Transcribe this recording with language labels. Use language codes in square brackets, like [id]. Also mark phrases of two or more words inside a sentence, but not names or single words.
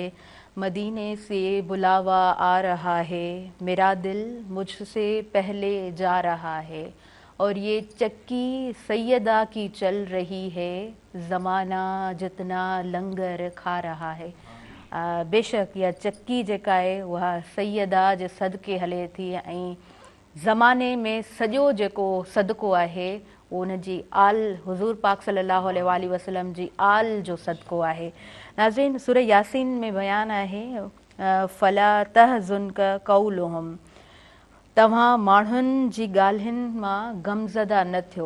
[ur] مدینے سے بلاوا آ رہا ہے، میرا دل مجھ سے پہلے جا رہا ہے، اور یہ چکی سیدہ کی چل رہی ہے، زمانہ جتنا لنگر کھا رہا ہے۔ بے شک یہ چکی [sd] जेका आहे उहा सैयदा जे सदके हले थी ऐं ज़माने में सॼो जेको सदको आहे उहो उन जी आल हुज़ूर पाक [ar] صلى الله عليه وسلم [sd] जी आल जो सदको आहे। नाज़रीन, सूरह यासीन में बयान आहे [ar] فلا يحزنك قولهم, [sd] तव्हां माण्हुनि जी ॻाल्हियुनि मां गमज़दा न थियो।